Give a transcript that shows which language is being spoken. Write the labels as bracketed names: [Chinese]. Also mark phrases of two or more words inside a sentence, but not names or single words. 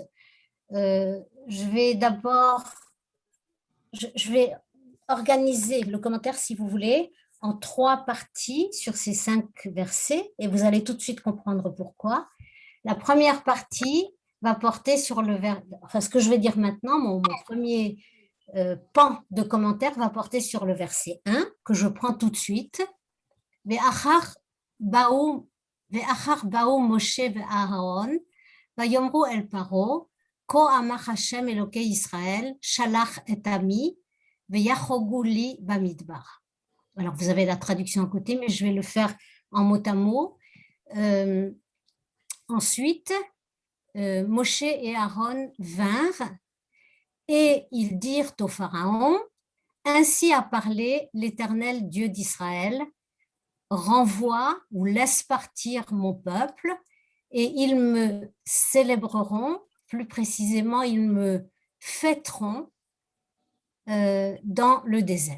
[French] Je vais d'abord, je vais organiser le commentaire, si vous voulez, en 3 parties sur ces 5 versets, et vous allez tout de suite comprendre pourquoi. La première partie va porter sur enfin, ce que je vais dire maintenant, mon premier pan de commentaire va porter sur le verset 1, que je prends tout de suite. [Hebrew] Ve'achar באו משה ואהרון, ויאמרו אל פרעה, כה אמר השם אלוקי ישראל, שלח את עמי, ויחוגו לי במדבר. [French] Alors, vous avez la traduction à côté, mais je vais le faire en mot à mot. Ensuite, Moshe et Aaron vinrent et ils dirent au Pharaon, ainsi a parlé l'Éternel Dieu d'Israël, renvoie ou laisse partir mon peuple et ils me célébreront, plus précisément, ils me fêteront dans le désert.